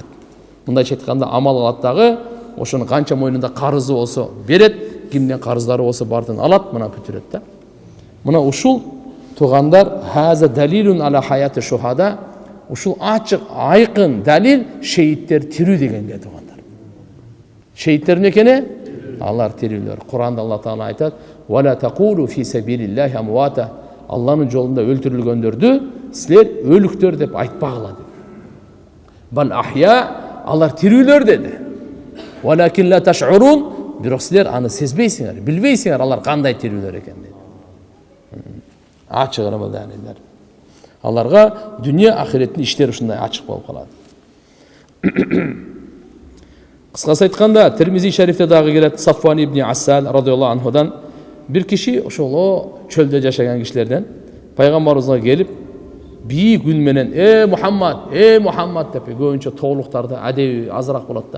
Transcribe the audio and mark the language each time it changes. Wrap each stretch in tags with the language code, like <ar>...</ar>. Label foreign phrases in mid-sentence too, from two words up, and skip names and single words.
<ky>Мындайча айтканда амал кылат дагы, ошонун канча мойнунда карызы болсо берет, кимден карыздары болсо бардын алат, мына бүтүрөт да. Мына ушул туугандар</ky> <ar>هذا دليل على حياة الشهداء,</ar> <ky>ушул ачык айкын далил шейиттер тирүү дегенге туугандар. Шейиттер экени алар тирүүлөр. Куранда Алла Таала айтат:</ky> <ar>"ولا تقولوا في سبيل الله أمواتا."</ar> <ky>Алланын жолунда өлтүрүлгөндөрдү силер өлүктөр деп айтпагыла деп.</ky> <ar>بل أحياء,</ar> <ky>алар тирүүлөр деди.</ky> <ar>ولكن لا تشعرون,</ar> <ky>бирок силер аны сезбейсиңер, билбейсиңер алар кандай тирүүлөр экен деди. Ачыгыра бул далилдер. Аларга дүйнө ахиреттин иштери ушундай ачык болуп калат. Кыскасы айтканда, Тирмизи шарифте дагы келет, Сафван ибн Ассал</ky> <ar>رضي الله عنه</ar> <ky>бир киши ошол чөлдө жашаган кишилерден пайгамбарыбызга келип, бийик үн менен Мухаммад деп көбүнчө тоолуктарды адеби азыраак болот да.</ky>